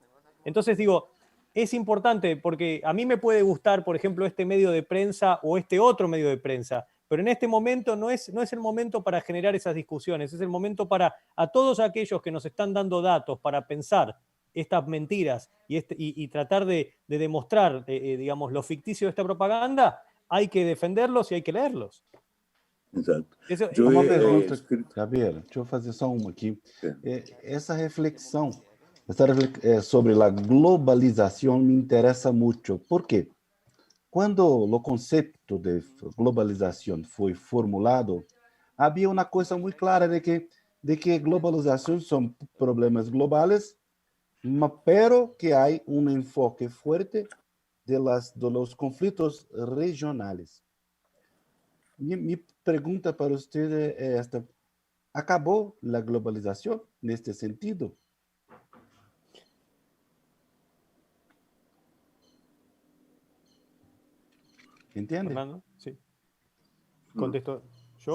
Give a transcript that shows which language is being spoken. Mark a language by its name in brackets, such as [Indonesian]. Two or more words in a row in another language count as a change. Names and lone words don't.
[Spanish] Entonces digo, es importante porque a mí me puede gustar, por ejemplo, este medio de prensa o este otro medio de prensa, pero en este momento no es el momento para generar esas discusiones, es el momento para a todos aquellos que nos están dando datos para pensar estas mentiras y tratar de demostrar, digamos, lo ficticio de esta propaganda, hay que defenderlos y hay que leerlos. [Portuguese] Exato. Uma pergunta, Javier, deixa eu fazer só uma aqui. Essa reflexão sobre a globalização me interessa muito. Por quê? Quando o conceito de globalização foi formulado, havia uma coisa muito clara de que globalização são problemas globais, pero que há um [Spanish] enfoque fuerte de los [Portuguese] conflitos regionais. [Spanish] Mi pregunta para usted es esta. ¿Acabó la globalización en este sentido? ¿Entiende? Fernando, sí. ¿Contesto yo?